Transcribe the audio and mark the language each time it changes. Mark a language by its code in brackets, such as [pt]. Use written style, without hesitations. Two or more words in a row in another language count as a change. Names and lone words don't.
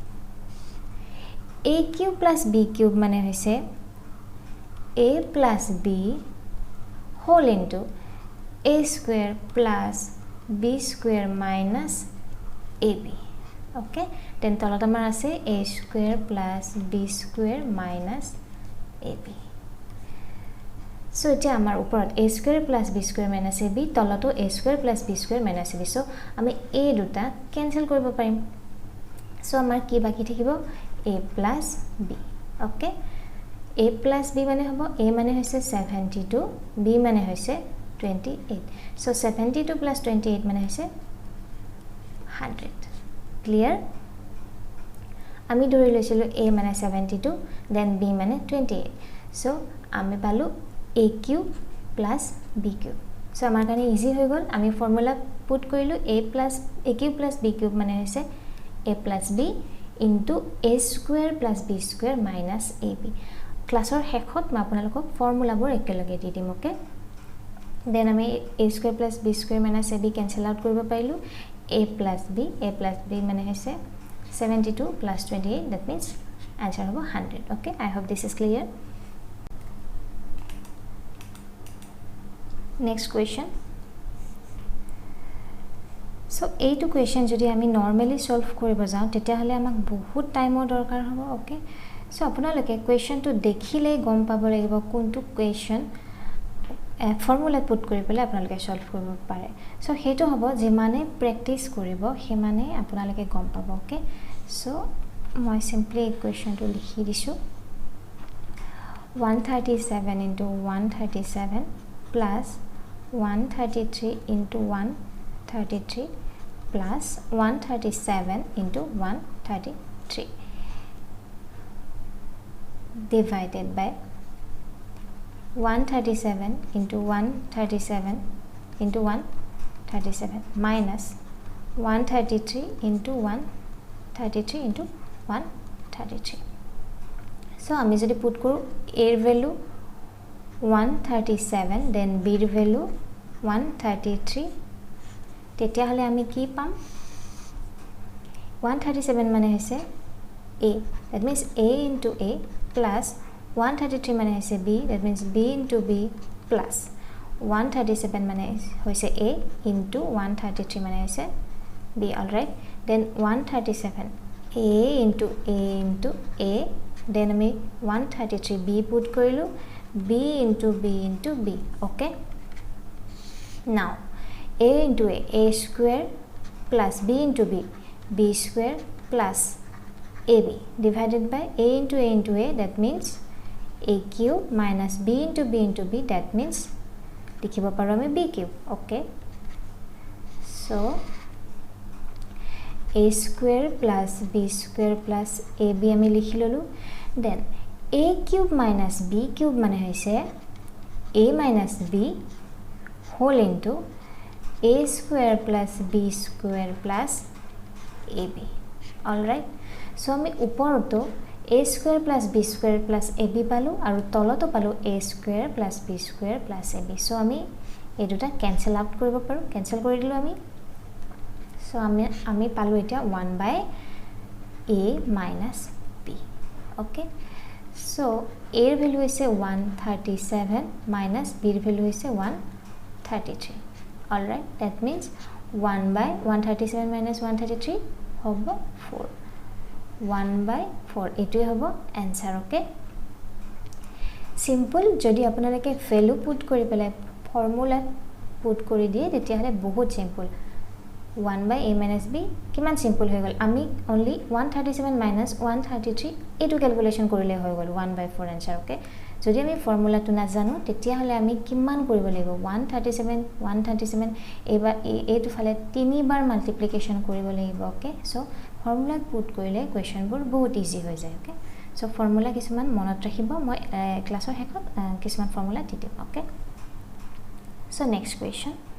[en] a cube plus b cube [as] মানে হৈছে [en] a plus b whole into a square plus b square minus ab okay then [as] তলত আমাৰ আছে [en] a square plus b square minus ab so [as] এটা আমাৰ ওপৰত [en] a square plus b square minus ab তলতো a square plus b square minus ab so [as] আমি a দুটা ক্যান্সেল কৰিব পাৰিম so আমাৰ কি বাকি থাকিব [en] a plus b okay a plus b [as] মানে হ'ব a মানে হৈছে 72 b মানে হৈছে 28 so [en] 72 plus 28 [as] মানে হৈছে 100 clear আমি ধৰি লৈছিলো a মানে 72 then b মানে 28 so আমি পালো [en] a cube plus b cube [as] so আমাৰ কাৰণে ইজি হৈ গল আমি [en] formula put [as] কৰিলো [en] a cube plus b cube [as] মানে হৈছে [en] a plus b into a square plus b square minus ab [as] ক্লাছৰ শেষত মই আপোনালোকক ফৰ্মুলাবোৰ একেলগে দি দিম [en] okay then [as] আমি [en] a square plus b square minus ab cancel out [as] কৰিব পাৰিলো [en] a plus b [as] মানে হৈছে [en] 72 plus 28 that means answer [as] হ'ব 100 [en] okay I hope this is clear next question so [as] এইটো question যদি আমি normally solve কৰিব যাও তেতিয়া হলে আমাক বহুত টাইমৰ দৰকাৰ হ'ব ওকে so আপোনালোকে questionটো দেখিলে গম পাব লাগিব কোনটো question [en] formula put [as] কৰি পেলাই আপোনালোকে সলভ কৰিব পাৰে সো হেতু হ'ব যে মানে প্ৰ্যাকটিস কৰিব হে মানে আপোনালোকে গম পাব [en] okay so মই simply equationটো [as] লিখি দিছো 137 into 137 plus 133 into 133 plus 137 into 133 [en] divided by 137 into 137 into 137 minus 133 into 133 into 133 so [as] আমি যদি পুট কৰো a [bn] এর ভ্যালু [as] 137 then b [bn] এর ভ্যালু [as] 133 তেতিয়া হলে আমি কি পাম [en] 137 [as] মানে হৈছে [en] a that means a into a plus 133 [as] মানে হৈছে [en] b that means b into b plus 137 [as] মানে হৈছে [en] a into 133 [as] মানে হৈছে [en] b all right then 137 a into a then আমি 133 b put কৰিলো b into b okay now a into a square plus b into b square plus ab divided by a into a that means a cube minus b into b that means [as] লিখিব পাৰো আমি [en] b cube okay so a square plus b square plus ab [as] আমি লিখি ললো [en] দেন a cube minus b cube [as] মানে হৈছে [en] a minus b whole into a square plus b square plus ab all right so [as] আমি উপৰতো [en] a square plus b square plus ab পালো [as] আৰু তলতো পালো [en] a square plus b square plus ab so [as] আমি এই দুটা [en] cancel out [as] কৰিব পাৰো ক্যান্সেল কৰি দিলো আমি so আমি পালো এটা [en] 1 by a minus b okay so [as] a [bn] এর ভ্যালু হইছে [as] 137 minus [en] b [bn] এর ভ্যালু হইছে 133 [en] all right that means 1 by 137 minus 133 হবে 4 1 by 4 এটাই হবে आंसर okay [as] simple যদি আপোনালোকে ভ্যালু পুট কৰি পেলাই [en] formula put [as] কৰি দিয়ে তেতিয়া হলে [en] বহুত simple 1 by a minus b [as] কিমান সিম্পল হৈ গল আমি [en] only 137 minus 133 [as] এটো ক্যালকুলেশন কৰিলে হৈ গল [en] 1 by 4 answer okay [as] যদি আমি ফর্মুলাটো না জানো তেতিয়া হলে আমি কিমান কৰিব লাগিব 137 এবাৰ এটো ফালে তিনিবাৰ মাল্টিপ্লিকেশন কৰিব লাগিব [en] okay so formula [as] পুট কৰিলে কোৱেশ্চনবোৰ বহুত ইজি হৈ যায় [en] okay so formula [as] কিছুমান মনত ৰাখিব মই ক্লাছৰ শেষত কিছুমান ফর্মুলা দি দিম [en] okay so next question